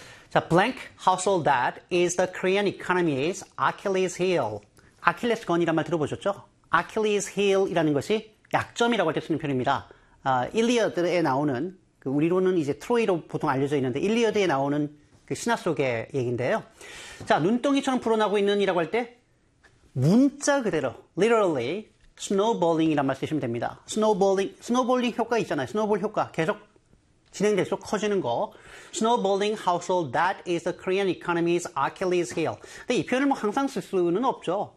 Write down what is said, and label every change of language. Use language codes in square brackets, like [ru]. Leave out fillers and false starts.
[en] 자, blank household debt is the Korean economy's Achilles heel. [ko] 아킬레스 건이란 말 들어보셨죠? Achilles heel이라는 것이 약점이라고 할 때 쓰는 표현입니다. 일리어드에 나오는, 그 우리로는 이제 트로이로 보통 알려져 있는데 일리어드에 나오는 그 신화 속의 얘기인데요. 자, 눈덩이처럼 불어나고 있는 이라고 할 때 문자 그대로 [en] literally snowballing [ko] 이란 말 쓰시면 됩니다. snowballing 효과 있잖아요. snowball 효과 계속 진행될수록 커지는 거. [en] snowballing household debt is the Korean economy's Achilles heel. [ko] 근데 이 표현을 뭐 항상 쓸 수는 없죠.